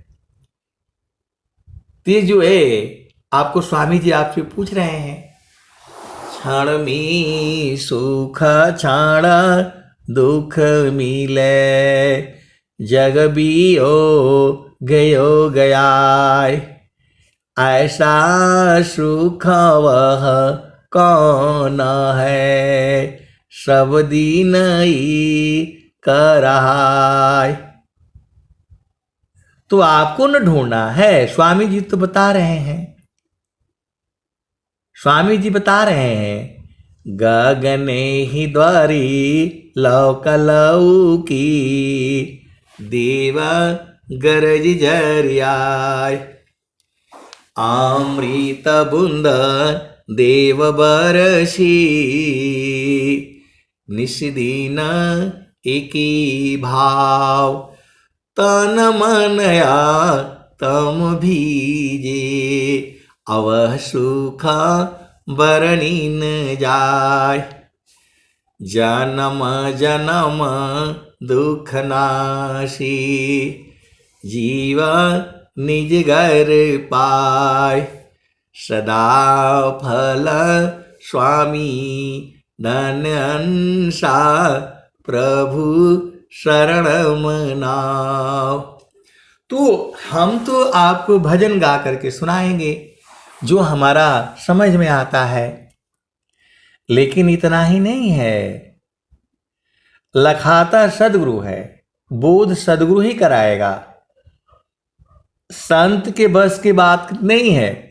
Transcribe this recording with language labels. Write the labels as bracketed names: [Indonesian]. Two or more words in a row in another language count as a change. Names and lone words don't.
[Hindi] ये जो है आपको स्वामी जी आपसे पूछ रहे हैं, क्षण में सुख क्षण दुख मिले, जग बियो गयो गयाय, ऐसा सुख वह कौन है, सब दिन ही करहाय। तो आपको न ढूंढना है, स्वामी जी तो बता रहे हैं, स्वामी जी बता रहे हैं, गगने ही द्वारी लौक लौकी, देव गरज जरियाय, अमृत बुंद देव बरसी, निस्दिन एकी भाव, तन मनया तम भीजे, अवह सुख बरनी न जाय, जन्म जन्म दुख नाशी, जीवा निज घर पाय, सदा फल स्वामी धन अंसा, प्रभु शरण मनाओ। तो हम तो आपको भजन गा करके सुनाएंगे जो हमारा समझ में आता है, लेकिन इतना ही नहीं है, लखाता सद्गुरु है, बोध सद्गुरु ही कराएगा, संत के बस की बात नहीं है।